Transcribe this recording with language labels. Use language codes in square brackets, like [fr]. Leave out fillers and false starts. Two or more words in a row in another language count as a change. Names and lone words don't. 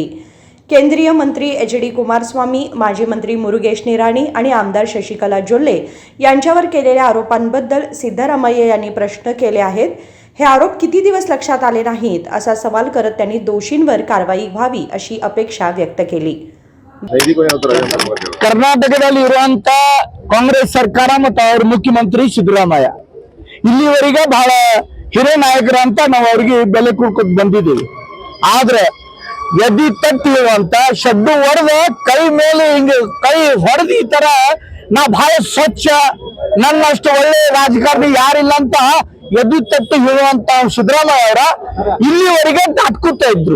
[mr] केंद्रीय मंत्री HD कुमारस्वामी, माजी मंत्री मुरुगेश निराणी आणि आमदार शशिकला जोल्ले यांच्यावर केलेल्या आरोपांबद्दल सिद्धरामय्या यांनी प्रश्न केले आहेत. हे आरोप किती दिवस लक्षात आले नाहीत असा सवाल करत त्यांनी दोषींवर कारवाई व्हावी अशी अपेक्षा व्यक्त केली. [kn] ಕರ್ನಾಟಕದಲ್ಲಿ ಇರುವಂತ ಕಾಂಗ್ರೆಸ್ ಸರ್ಕಾರ ಮತ್ತು ಅವರ ಮುಖ್ಯಮಂತ್ರಿ ಸಿದ್ದರಾಮಯ್ಯ ಇಲ್ಲಿವರೆಗೆ ಬಹಳ ಹಿರಿಯ ನಾಯಕರು ಅಂತ ನಾವು ಅವರಿಗೆ ಬೆಲೆ ಕೊಡ್ಕೊಂಡು ಬಂದಿದ್ದೀವಿ. ಆದ್ರೆ ಎದಿ ತಟ್ಟಿರುವಂತ ಶಡ್ಡು ಹೊಡೆದ ಕೈ ಮೇಲೆ ಹಿಂಗೆ ಕೈ ಹೊಡೆದು ಈ ತರ ನಾ ಬಹಳ ಸ್ವಚ್ಛ, ನನ್ನಷ್ಟು ಒಳ್ಳೆ ರಾಜಕಾರಣಿ ಯಾರಿಲ್ಲ ಅಂತ ಎದಿ ತಟ್ಟು ಹೇಳುವಂತ ಸಿದ್ದರಾಮಯ್ಯ ಅವರ ಇಲ್ಲಿವರೆಗೆ ದಾಟ್ಕೊತಾ ಇದ್ರು.